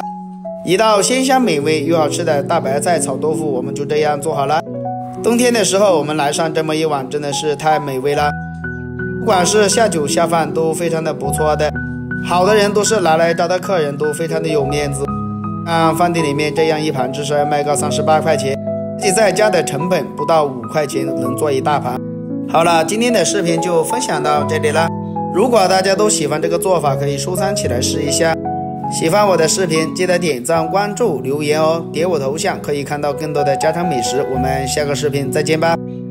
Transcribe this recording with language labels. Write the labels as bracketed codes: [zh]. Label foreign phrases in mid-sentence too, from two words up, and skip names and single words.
[zh] 一道鮮香美味又好吃的大白菜炒豆腐，我們就這樣做好了。冬天的時候我們來上這麼一碗，真的是太美味了。不管是下酒下飯都非常的不錯的。好的人都是拿來招待客人，都非常的有面子。飯店裡面這樣一盤至少要賣個38塊錢，自己在家的成本不到5塊錢能做一大盤。好了，今天的視頻就分享到這裡了。如果大家都喜歡這個做法，可以收藏起來試一下。喜歡我的視頻記得點讚關注留言哦，點我頭像可以看到更多的家常美食。我們下個視頻再見吧。